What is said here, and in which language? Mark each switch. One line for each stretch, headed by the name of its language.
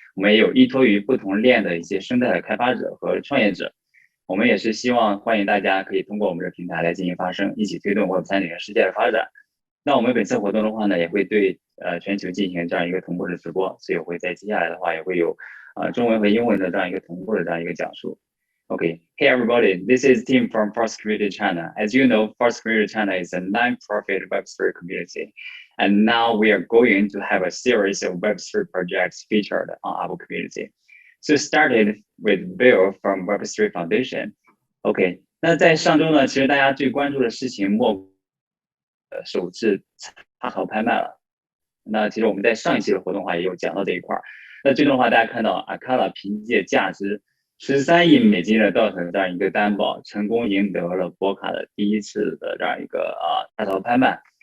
Chinese: 我们也有依托于不同链的一些生态的开发者和创业者，我们也是希望欢迎大家可以通过我们的平台来进行发声，一起推动 Web3.0世界的发展。那我们本次活动的话呢，也会对全球进行这样一个同步的直播，所以我会在接下来的话也会有中文和英文的这样一个同步的这样一个讲述。
English: Okay. Hey everybody, this is Tim from First Community China. As you know, First Community China is a non-profit Web3 community. And now we are going to have a series of Web3 projects featured on our community. So started with Bill from Webster Foundation.
Chinese: OK，那在上周呢，其实大家最关注的事情莫首次插槽拍卖了。那其实我们在上一期的活动的话也有讲到这一块儿。那最终的话，大家看到阿卡拉凭借价值13亿美金的道腾这样一个担保，成功赢得了波卡的第一次的这样一个插槽拍卖。